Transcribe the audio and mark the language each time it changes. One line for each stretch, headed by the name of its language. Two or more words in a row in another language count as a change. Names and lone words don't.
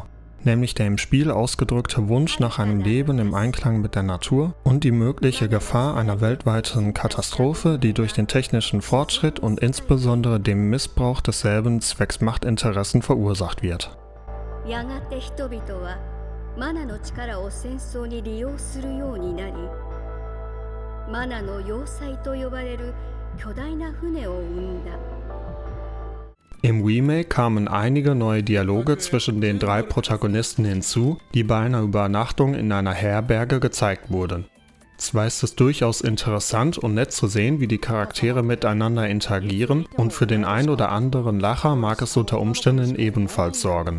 German: Nämlich der im Spiel ausgedrückte Wunsch nach einem Leben im Einklang mit der Natur und die mögliche Gefahr einer weltweiten Katastrophe, die durch den technischen Fortschritt und insbesondere dem Missbrauch desselben zwecks Machtinteressen verursacht wird.
Japanese: マナの力を戦争に利用するようになり、マナの要塞と呼ばれる巨大な船を生んだ。
German: Im Remake kamen einige neue Dialoge zwischen den 3 Protagonisten hinzu, die bei einer Übernachtung in einer Herberge gezeigt wurden. Zwar ist es durchaus interessant und nett zu sehen, wie die Charaktere miteinander interagieren, und für den ein oder anderen Lacher mag es unter Umständen ebenfalls sorgen.